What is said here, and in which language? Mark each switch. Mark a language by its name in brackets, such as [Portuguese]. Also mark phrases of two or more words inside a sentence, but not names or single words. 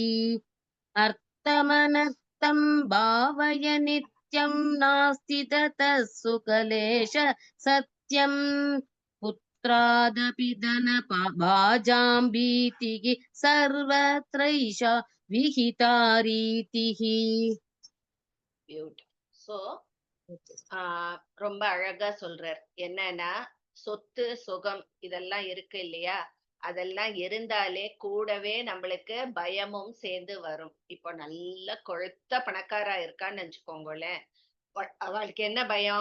[Sanskrit] अर्थमनर्थं भावय नित्यं नास्ति ततः सुकलेश सत्यम् पुत्रादपि धनभाजां भीतिः सर्वत्रैषा विहिता रीतिः. [Tamil] So ரொம்ப அழகா சொல்றார். என்னன்னா சொத்து சுகம் இதெல்லாம் இருக்கு இல்லையா, அதெல்லாம் இருந்தாலே கூடவே நம்மளுக்கு பயமும் சேர்ந்து வரும். இப்போ நல்ல கொழுத்த பணக்காரா இருக்கான்னு நினைச்சுக்கோங்களேன், அவளுக்கு என்ன பயம்?